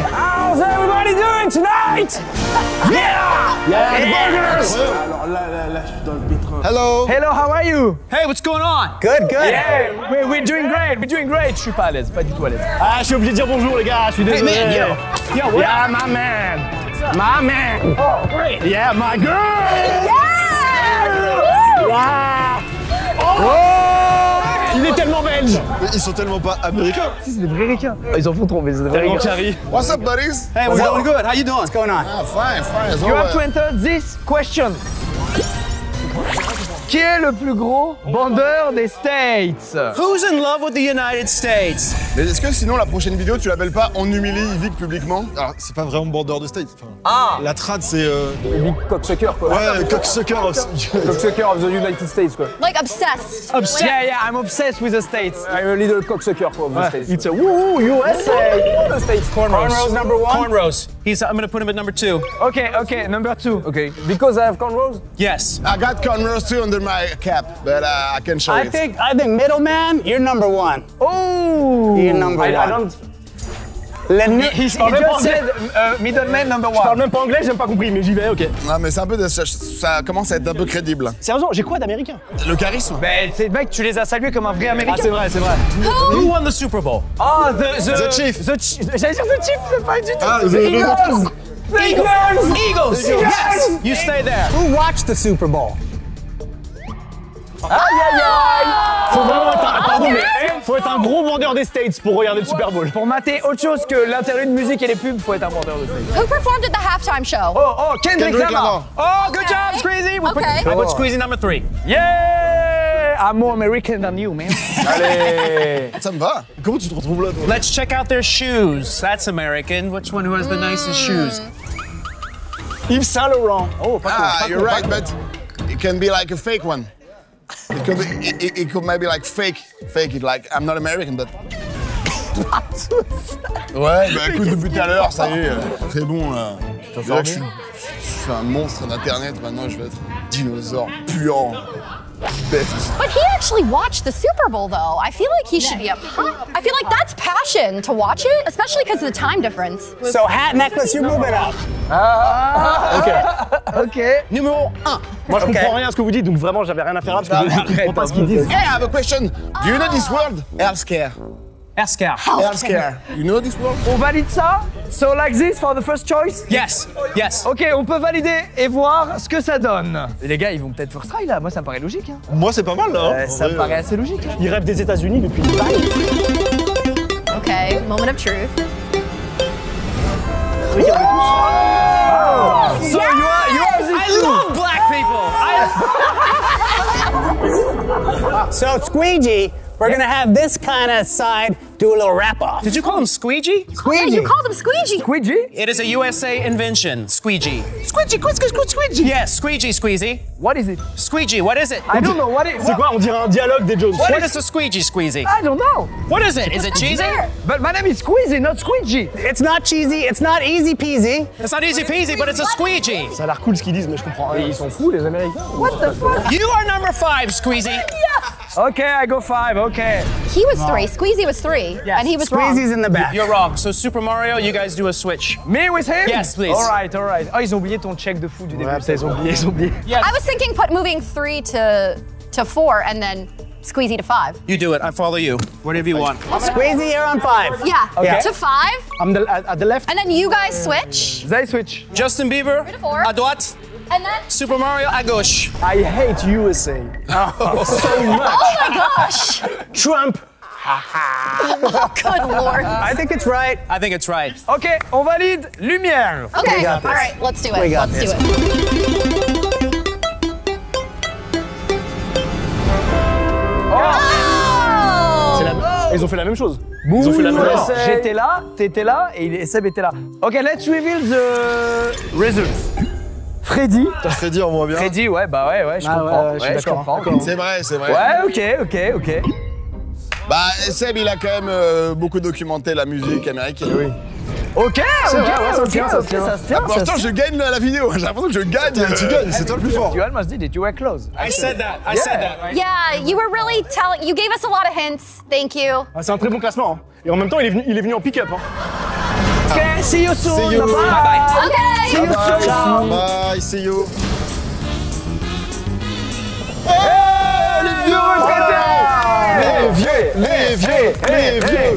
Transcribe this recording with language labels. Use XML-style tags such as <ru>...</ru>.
<en>How's everybody doing tonight? Yeah! Yeah, the burgers. Hello. Hello, how are you? Hey, what's going on? Good, good. Yeah, we're doing great, we're doing great.</en> <fr>Je suis pas à l'aise, pas du tout à l'aise. Ah, je suis obligé de dire bonjour, les gars, je suis désolé.</fr> <en>man, yo. Yo, what? Yeah, my man. My man. Oh, great. Yeah, my girl.</en> <fr>Yeah. Oh. Il est tellement belge. Mais ils sont tellement pas américains. Si, c'est des vrais ricains. Ils en font trop, mais c'est des vrais Tellement ricains. carré.</fr> <en>What's up, buddies? Hey, we're doing good. How you doing? What's going on? Ah, fine, fine. You have to enter this question.</en> <fr>Qui est le plus gros bandeur des States?</fr> <en>Who's in love with the United States?</en> <fr>Mais est-ce que sinon la prochaine vidéo tu l'appelles pas On humilie Yvick publiquement? Alors, c'est pas vraiment bandeur de state. La trad, c'est.</fr> <en>Big cocksucker, quoi.</en> <fr>Ouais, cocksucker.</fr> <en>Cocksucker of the United States, quoi. Like obsessed. Yeah, I'm obsessed with the States. I'm a little cocksucker, quoi, of the States. It's a woo USA. The States. Cornrows number one. Cornrows. I'm gonna put him at number 2. Okay, number 2. Okay, because I have cornrows? Yes. I got cornrows too under my cap, but I can show I it. think middleman, you're number 1. Oh! You're number 1. I don't... He just said middleman number 1.</en> <fr>Je parle même pas anglais, j'ai même pas compris, mais j'y vais, ok. Non mais c'est un peu ça commence à être un peu crédible. Sérieusement, j'ai quoi d'américain? Le charisme. Ben, c'est mec, tu les as salués comme un vrai américain. Ah, c'est vrai, c'est vrai.</fr> <en>Who won the Super Bowl? Oh, The Chief.</en> <fr>J'allais dire The Chief, c'est pas du tout. Ah,</fr> <en>Eagles. Yes. You stay there. Who watched the Super Bowl?</en> <fr>Faut vraiment faut être un gros vendeur des States pour regarder le Super Bowl. Pour mater autre chose que l'interlude de musique et les pubs, faut être un vendeur de States.</fr> <en>Who performed at the halftime show? Oh, Kendrick Lamar. Oh, good job, Squeezy. Okay. I put Squeezy number 3. Yeah! I'm more American than you, man.</en> <fr>Allez, ça me va. Comment tu te retrouves là, toi?</fr> <en>Let's check out their shoes. That's American. Which one who has the nicest shoes?</en> <fr>Yves Saint Laurent. Oh, pas cool.</fr> <en>You're right, but it can be like a fake one. It could maybe like fake it, like I'm not American, but.</en> <fr>Ouais, bah écoute, depuis tout à l'heure, ça y est, c'est bon là. Là je suis un monstre d'internet, maintenant je vais être un dinosaure puant. Bête.</fr> <en>But he actually watched the Super Bowl, though. I feel like he should be up. I feel like that's passion to watch it, especially because of the time difference. So hat necklace, you're moving up. Ok.</en> <fr>Numéro 1. Moi, je comprends rien à ce que vous dites, donc vraiment, j'avais rien à faire là parce que je comprends pas ce qu'ils disent.</fr> <en>Hey, I have a question. Do you know this word? Healthcare. Healthcare. Healthcare. You know this word?</en> <fr>On valide ça?</fr> <en>So like this for the first choice? Yes. Yes.</en> <fr>Ok, on peut valider et voir ce que ça donne. Et les gars, ils vont peut-être</fr> <en>first try</en> <fr>là. Moi, ça me paraît logique. Hein. Moi, c'est pas mal là. Ça me paraît assez logique. Hein. Ils rêvent des États-Unis depuis une</fr> <en>Okay, moment of truth. So you are I love black people. So squeegee, we're gonna have this kind of side do a little wrap off. Did you call him squeegee? Yeah, you called him Squeegee. Squeegee? It is a USA invention. Squeegee. Squeegee. Yes, squeegee, squeezy. What is it? Squeegee, what is it? I don't know. What is</en> <fr>C'est quoi? On dirait un dialogue des Jones.</fr> <en>What is a squeegee, squeezy? I don't know. What is it? Is it cheesy? But my name is Squeezy, not Squeegee. It's not cheesy, it's not easy peasy. It's not easy peasy, but it's a squeegee.</en> <fr>Ça a l'air cool ce qu'ils disent, mais je comprends rien. Ils sont fous, les Américains.</fr> <en>What the fuck? You are number 5, squeezy. Okay, I go 5. Okay. He was 3. Squeezy was 3. Yes. And he was wrong. Squeezy's in the back. You're wrong. So Super Mario, you guys do a switch. Me with him? Yes, please. All right.</en> <fr>Oh, ils ont oublié ton check de fou du début. Ouais, ils ont oublié.</fr> <en>Yes. I was thinking moving 3 to 4 and then Squeezy to 5. You do it. I follow you. Whatever you want. Squeezy, you're on 5. Yeah, Okay. to 5. I'm at the left. And then you guys switch. They switch. Justin Bieber, to 4.</en> <fr>à droite.</fr> <en>And then.</en> <fr>Super Mario, à gauche.</fr> <en>I hate USA. So much. Oh my gosh! Trump. Good lord. I think it's right. I think it's right.</en> <fr>Ok, on valide. Lumière.</fr> <en>Okay, all right, let's do it. We got Let's do it. Oh!</en> <fr>Ils ont fait la même chose. Ils ont fait la même chose. J'étais là, t'étais là et Seb était là.</fr> <en>Ok, let's reveal the results. Freddy.</en> <fr>T'as Freddy, on voit bien. Freddy, ouais, bah ouais, je comprends. ouais, je suis d'accord. C'est vrai, c'est vrai. Ouais, ok. Bah, Seb, il a quand même beaucoup documenté la musique américaine. Oui. Ok, C'est vrai, ouais, ça se tient, ça se tient. ça se tient. Pour l'instant, je gagne la vidéo. J'ai l'impression que je gagne. Tu gagnes, c'est toi le plus fort.</fr> <en>You almost did it, you were close. I said that. I said that. Right? Yeah, you were really telling. You gave us a lot of hints. Thank you.</en> <fr>Ah, c'est un très bon classement. Hein. Et en même temps, il est venu en pick-up. Hein.</fr> <en>Ok, see you soon. See you. Bye. Okay. See you soon. Bye, see you.</en> <fr>Les vieux retraités.</fr>